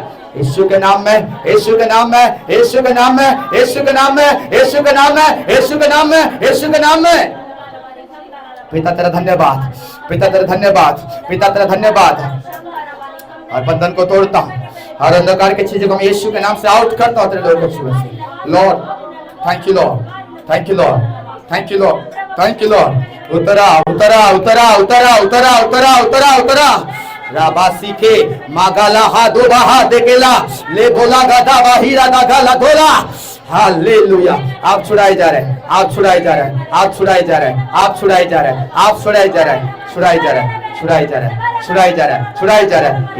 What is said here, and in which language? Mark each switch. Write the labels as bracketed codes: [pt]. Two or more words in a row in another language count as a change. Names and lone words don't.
[hi] यीशु के नाम में, यीशु के नाम में, यीशु के नाम में, यीशु के नाम में, यीशु के नाम में, यीशु के नाम में, यीशु के नाम में। पिता तेरा धन्यवाद, पिता तेरा धन्यवाद, पिता तेरा धन्यवाद। और बंधन को तोड़ता हूँ, हर अंधकार की चीजों को मैं यीशु के नाम से आउट करता हूँ तेरे लोगों को जीवन से। [en] Lord thank you, Lord thank you, Lord thank you, Lord thank you, Lord. उतरा उतरा उतरा उतरा उतरा उतरा उतरा उतरा राबासी के मागाला हा दो बाहा देकेला ले बोला गाधा बाहिरा गाला धोला। [hi] हालेलुया। आप छुड़ाए जा रहे हैं, आप छुड़ाए जा रहे हैं, आप छुड़ाए जा रहे हैं, आप छुड़ाए जा रहे हैं, आप छुड़ाए जा रहे हैं, छुड़ाए जा रहे हैं, छुड़ाए जा रहे हैं, छुड़ाए जा रहे हैं, छुड़ाए जा रहे हैं।